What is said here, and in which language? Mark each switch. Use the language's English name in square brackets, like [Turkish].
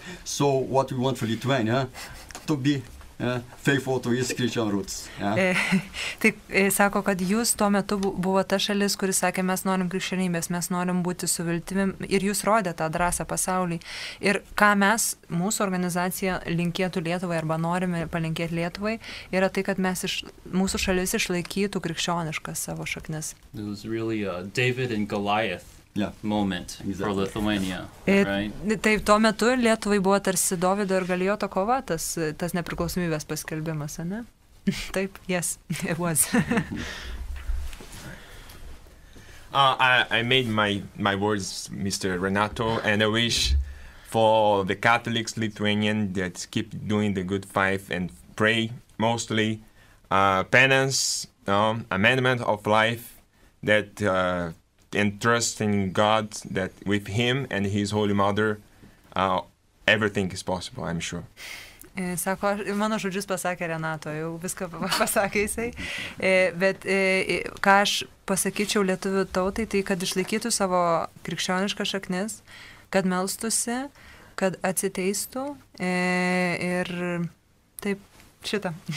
[English] So what we want for Lithuania to be faithful to his Christian roots. [Lithuanian] Tai sako, kad jūs tuo metu buvo ta šalis, kuris sakė, mes norim krikščionybės, mes norim būti su viltimi ir jūs rodė tą drąsą pasauliui. Ir ką mes, mūsų organizacija linkėtų Lietuvai arba norime palinkėti Lietuvai, yra tai, kad mūsų šalis išlaikytų krikščioniškas savo šaknis. [English] It was really David and Goliath. Moment for Lithuania, right? [Lithuanian] Taip, tuo metu Lietuvai buvo tarsi Dovydo ir Galijoto kova, tas nepriklausomybės paskelbimas, ne? Taip, [English] yes, it was. I made my words, Mr. Renato, and I wish for the Catholics Lithuanian that keep doing the good fight and pray, mostly penance, amendment of life, that and trust in God that with Him and His Holy Mother, everything is possible, I'm sure. [Lithuanian] Sako, mano žodžius pasakė Renato, jau viską pasakė jisai, bet ką aš pasakyčiau lietuvių tautai, tai kad išlaikytų savo krikščionišką šaknis, kad melstusi, kad atsiteistų ir taip šitą.